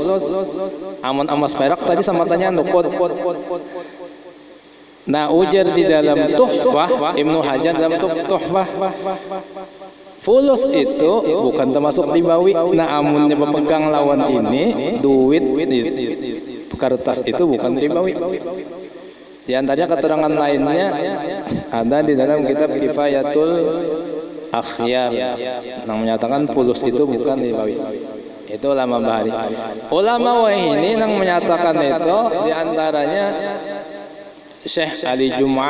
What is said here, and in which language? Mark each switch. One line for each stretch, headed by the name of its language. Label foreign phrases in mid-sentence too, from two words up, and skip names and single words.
Banjar: Amun emas perak tadi sama tanya nukut. Nah ujar di dalam Tuhfah Ibnu Hajar dalam Tuhfah fulus itu bukan termasuk ribawi. Nah amunnya pepegang lawan ini duit kertas itu bukan ribawi.
Indonesian: Di antaranya keterangan lainnya ada di dalam kitab Kifayatul Akhyar yang menyatakan fulus itu bukan ribawi.
Banjar: Itu ulama bahari. Ulama wahini yang menyatakan itu di antaranya Syekh Ali Jum'ah.